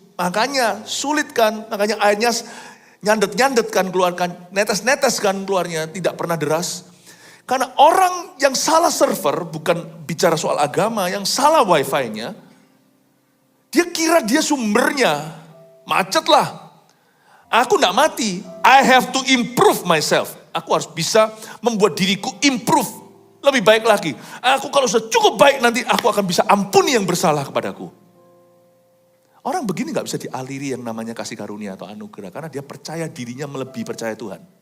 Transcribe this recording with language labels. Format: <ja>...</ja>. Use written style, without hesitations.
<id>Makanya sulit kan, makanya airnya nyandet-nyandet kan keluarkan, netes-netes kan keluarnya, tidak pernah deras. Karena orang yang salah server, bukan bicara soal agama, yang salah wifi-nya, dia kira dia sumbernya, macet lah. Aku gak mati,</id> <en>I have to improve myself.</en> <id>Aku harus bisa membuat diriku improve. Lebih baik lagi. Aku kalau sudah cukup baik nanti aku akan bisa ampuni yang bersalah kepadaku. Orang begini gak bisa dialiri yang namanya kasih karunia atau anugerah. Karena dia percaya dirinya melebihi percaya Tuhan.</id>